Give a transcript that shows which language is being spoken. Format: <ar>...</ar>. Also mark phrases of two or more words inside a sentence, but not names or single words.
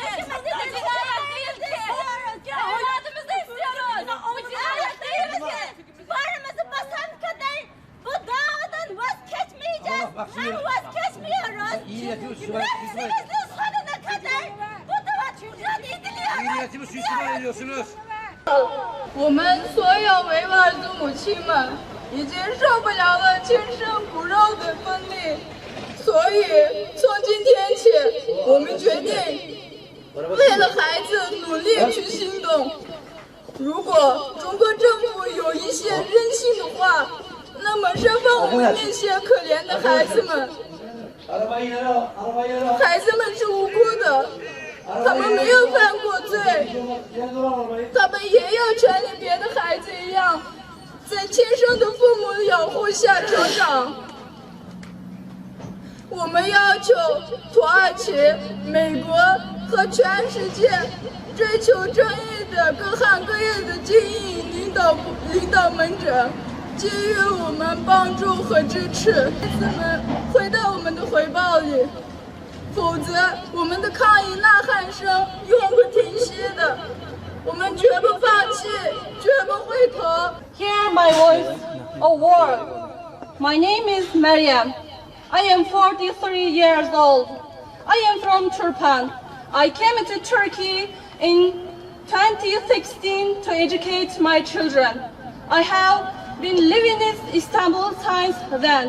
<tr>Bu cinayet değil ki. Evladımızı istiyoruz. Bu cinayet değil ki. Varımızı basan kadar bu davadan vazgeçmeyeceğiz. Allah bak şimdi- Vazgeçmiyoruz. İyi yatıyoruz, şu an- Neslimizin sonuna kadar bu dava mücadele ediliyor. İyi niyetimi suistimal ediyorsunuz.</tr> <zh>我们所有维吾尔族母亲们已经受不了了亲生骨肉的分离，所以从今天起，我们决定为了孩子努力去行动。如果中国政府有一些任性的话，那么释放我们那些可怜的孩子们。</zh> <tr>Arabayı yere al. Arabayı yere al.</tr> <zh>孩子们是无辜的，他们没有犯过罪。</zh> <tr>Yere dur arabayı.</tr> <zh>他们也有权利别的孩子一样，在亲生的父母的养护下成长。我们要求土耳其、美国和全世界追求正义的各行各业的精英领导们者，给予我们帮助和支持，孩子们回到我们的怀抱里。否则，我们的抗议呐喊声永不停息的，我们绝不放弃，绝不回头。</zh> <en>Hear my voice, O world. My name is Maryam. I am 43 years old. I am from Turpan. I came to Turkey in 2016 to educate my children. I have been living in Istanbul since then.</en>